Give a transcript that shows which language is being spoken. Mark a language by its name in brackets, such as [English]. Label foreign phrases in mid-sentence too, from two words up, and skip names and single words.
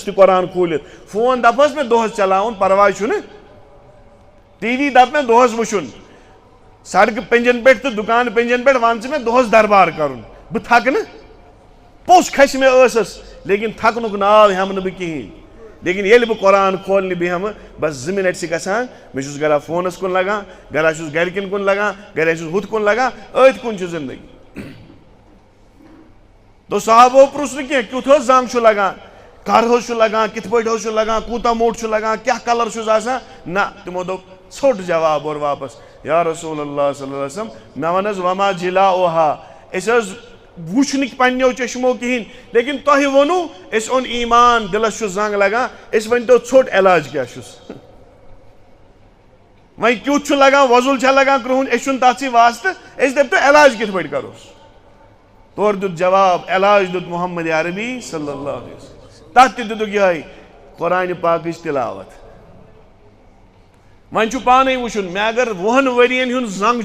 [Kashmiri] تہِ قرآن کھوٗلِتھ فون دپس مےٚ دۄہس چلاوُن پرواے چھُنہٕ ٹی وی دپ مےٚ دۄہس وٕچھُن سڑکہٕ پنجن پٮ۪ٹھ تہٕ دُکان پنجن پٮ۪ٹھ ون ژٕ مےٚ دۄہس دربار کرُن بہٕ تھکہٕ نہٕ پوٚژھ کھسہِ مےٚ ٲسس لیکن تھکنُک ناو ہٮ۪مہٕ نہٕ بہٕ کِہیٖنۍ لیکن ییٚلہِ بہٕ قرآن کھولنہِ بیٚہمہٕ بس 2 منٹ چھِ گژھان مےٚ چھُس گرا فونس کُن لگان گرا چھُس گرِکٮ۪ن کُن لگان گرا چھُس ہُتھ کُن لگان أتھۍ کُن چھِ زندگی تو صحابو پرُژھ نہٕ کینٛہہ کیُتھ حظ زنگ چھُ لگان کر حظ چھُ لگان کِتھ پٲٹھۍ حظ چھُ لگان کوٗتاہ موٚٹ چھُ لگان کیٛاہ کلر چھُس آسان نہ تِمو دوٚپ ژھوٚٹ جواب اور واپس [Arabic] یا رسول اللہ صلی اللہ علیہ وسلم [Kashmiri] مےٚ ون حظ [Arabic] وما جلاؤہا [Kashmiri] أسۍ حظ وٕچھ نہٕ پننیو چشمو کہیٖنۍ لیکن تۄہہِ ووٚنوُ أسۍ اوٚن ایمان دلس چھُ زنگ لگان أسۍ ؤنۍتو ژھوٚٹ علاج کیٛاہ چھُس وۄنۍ کیُتھ چھُ لگان وۄزُل چھا لگان کرٛہُن أسۍ چھُنہٕ تتھ سۭتۍ واسطہٕ أسۍ دٔپتو علاج کِتھ پٲٹھۍ کروس تورٕ دیُت جواب علاج دیُت محمد عربی [Arabic] صلی اللہ علیہ وسلم [Kashmiri] تتھ تہِ دِتُکھ یِہوٚے قرآنہِ پاکٕچ تلاوت وۄنۍ چھُ پانے وٕچھُن مےٚ اگر 20 ؤرین ہُنٛد زنگ